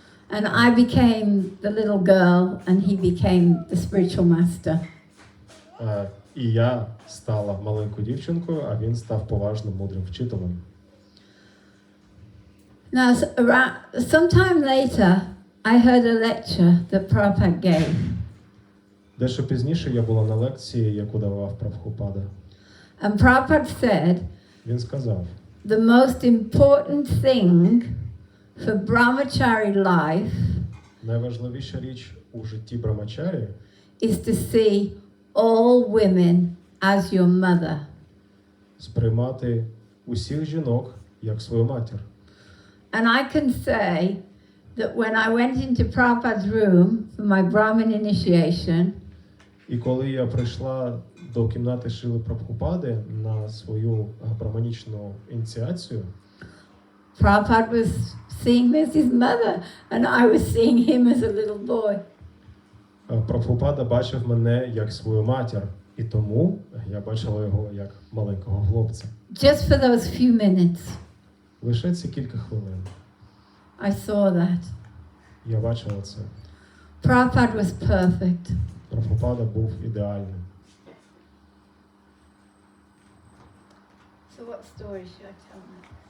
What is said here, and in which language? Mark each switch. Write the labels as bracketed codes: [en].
[en] and I became the little girl, and he became the spiritual master. [uk] І я стала маленькою дівчинкою, а він став поважним, мудрим вчителем. [en] Now, sometime later, I heard a lecture that Prabhupada gave. [uk] Дещо пізніше я була на лекції, яку давав Прабгупада. [en] And Prabhupada said, [uk] Він сказав, [en] the most important thing for brahmachari life [uk] найважливіша річ у житті брамачарі [en] is to see all women as your mother. [uk] сприймати усіх жінок як свою матір. [en] And I can say that when I went into Prabhupada's room for my Brahmin initiation, [uk] І коли я прийшла до кімнати Шріли Прабгупади на свою браманічну ініціацію, [en] Prabhupada was seeing me as his mother, and I was seeing him as a little boy. [uk] Прабгупада бачив мене як свою матір, і тому я бачила його як маленького хлопця. [en] Just for those few minutes, [uk] Лише ці кілька хвилин [en] I saw that. [uk] я бачила це. [en] Prabhupada was perfect. [uk] Прабгупада був ідеальним. [en] So what story should I tell now?